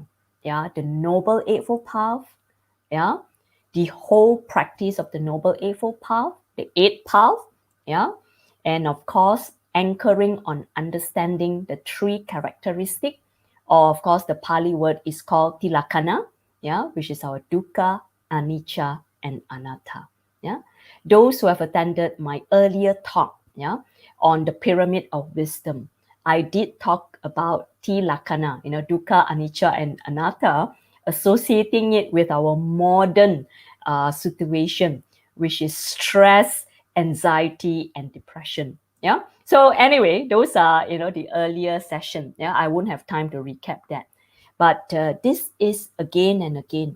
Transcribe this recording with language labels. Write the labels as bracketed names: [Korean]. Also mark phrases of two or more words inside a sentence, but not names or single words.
[English] Yeah, the Noble Eightfold Path. Yeah, the whole practice of the Noble Eightfold Path, the Eighth Path. Yeah, and of course, anchoring on understanding the three characteristics. Or of course, the Pali word is called tilakkhana, yeah, which is our dukkha, anicca, and anatta. Yeah, those who have attended my earlier talk, yeah, on the pyramid of wisdom, I did talk about tilakkhana, dukkha, anicca, and anatta, associating it with our modern situation, which is stress, anxiety, and depression. Yeah. So anyway, those are the earlier session. Yeah, I won't have time to recap that, but this is again and again.